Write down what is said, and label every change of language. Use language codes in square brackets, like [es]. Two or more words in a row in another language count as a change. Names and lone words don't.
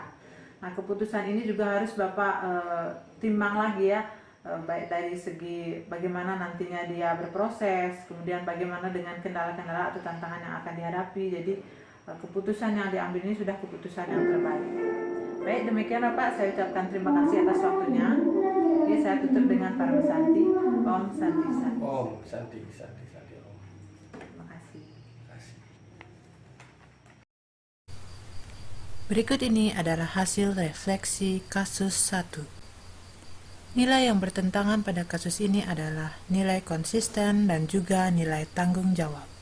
[id] Nah, keputusan ini juga harus Bapak timbang lagi ya, baik dari segi bagaimana nantinya dia berproses, kemudian bagaimana dengan kendala-kendala atau tantangan yang akan dihadapi. Jadi keputusan yang diambil ini sudah keputusan yang terbaik. Baik, demikian Bapak, saya ucapkan terima kasih atas waktunya. Oke, saya tutup dengan para Santi. [sa] Om Santi Santi. Om Santi Santi Santi Om. [id] Terima kasih. Terima kasih. Berikut ini adalah hasil refleksi kasus 1. Nilai yang bertentangan pada kasus ini adalah nilai konsisten dan juga nilai tanggung jawab.